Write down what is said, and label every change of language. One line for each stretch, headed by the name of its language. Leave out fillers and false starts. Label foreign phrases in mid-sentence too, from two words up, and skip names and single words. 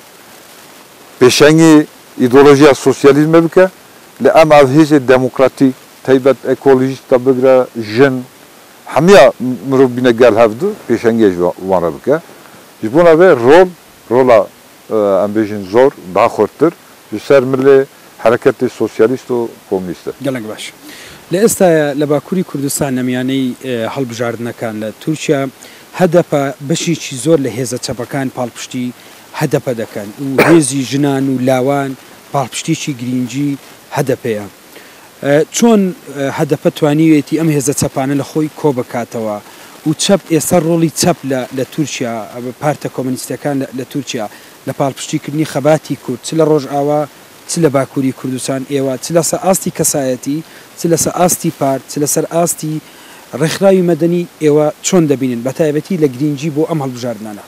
Kurdish: Pêşengî îdeolojiya sosyalizme bike, li em ev hêzê demokratîk, teybet ekolojîst de bigire, jin, hemiya mirov bîne gel hevdû, pêşengê ji wan re bike. Ji bona vê rola em bêjin zor, daha xurttir, ji ser milê hareketê sosyalîst û komünîst e. Gelek baş.
Central Kurdish: Li ئێستاە لە باکووری کوردستان نەمیانەی هەڵبژاردنەکان لە تورکیا هەدەپە بەشێکی زۆر لە هێزە چەپەکان پاڵپشتی هەدەپە دەکەن و هێزی ژنان و لاوان پاڵپشتێکی گرنگی هەدەپەیە. چۆن هەدەپە توانیوێتی ئەم هێزە چەپانە لە خۆی کۆ بکاتەوە و چەپ ئێستا ڕۆڵی چەپ لە تورکیا پارتە کۆمۆنیستەکان لە تورکیا لە پاڵپشتیکردنی خەباتی کورد چ لە ڕۆژئاوا چ لە باکووری کوردستان ئێوە چ لەسەر ئاستی کەسایەتی چ لەسەر ئاستی پارت چ لەسەر ئاستی ڕێکخراوی مەدەنی ئێوە چۆن دەبینن بە تایبەتی لە گرنگی بۆ ئەم هەڵبژاردنانە؟